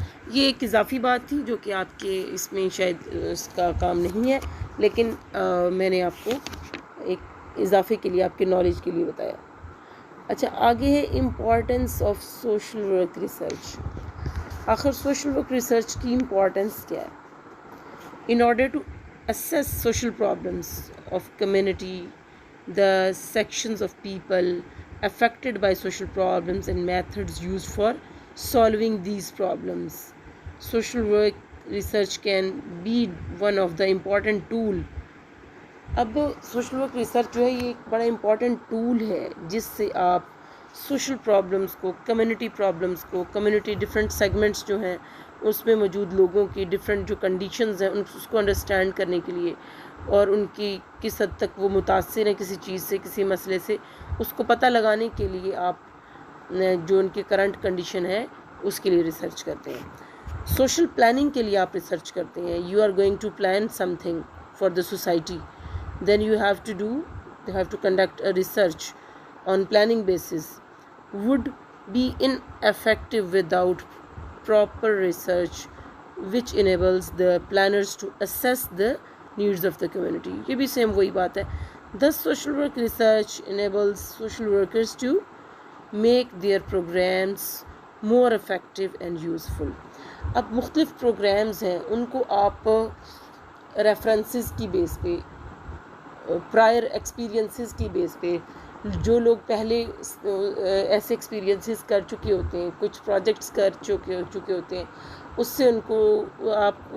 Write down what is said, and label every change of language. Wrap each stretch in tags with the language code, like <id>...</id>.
<ur>یہ ایک اضافی بات تھی جو کہ آپ کے اس میں شاید اس کا کام نہیں ہے، لیکن میں نے آپ کو ایک اضافے کے لیے، آپ کے نالج کے لیے بتایا. اچھا، آگے ہے</ur> <en>Importance of social work research.</en> <ur>آخر سوشل ورک ریسرچ کی امپورٹنس کیا ہے؟</ur> <en>In order to assess social problems of community, the sections of people affected by social problems and methods used for solving these problems. Social work research can be one of the important tool.</en> <ur>اب social work research جو ہے یہ ایک بڑا important tool ہے جس سے آپ سوشل پرابلمس کو، کمیونٹی پرابلمس کو، کمیونٹی ڈفرینٹ سیگمنٹس جو ہیں اس میں موجود لوگوں کی ڈفرینٹ جو کنڈیشنز ہیں اس کو انڈرسٹینڈ کرنے کے لیے، اور ان کی کس حد تک وہ متاثر ہیں کسی چیز سے، کسی مسئلے سے، اس کو پتہ لگانے کے لیے آپ جو ان کی کرنٹ کنڈیشن ہے اس کے لیے ریسرچ کرتے ہیں. سوشل پلاننگ کے لیے آپ ریسرچ کرتے ہیں.</ur> <en>You are going to plan something for the society, then you have to conduct a research on planning basis. Would be ineffective without proper research which enables the planners to assess the needs of the community.</en> <ur>یہ بھی same وہی بات ہے.</ur> <en>Thus social work research enables social workers to make their programs more effective and useful.</en> <ur>اب مختلف programmes ہیں ان کو آپ ریفرنسز کی بیس پہ، پرائر ایکسپیرینسز کی بیس پہ، جو لوگ پہلے ایسے ایکسپیرینسز کر چکے ہوتے ہیں، کچھ پروجیکٹس کر چکے ہوتے ہیں، اس سے ان کو آپ</ur>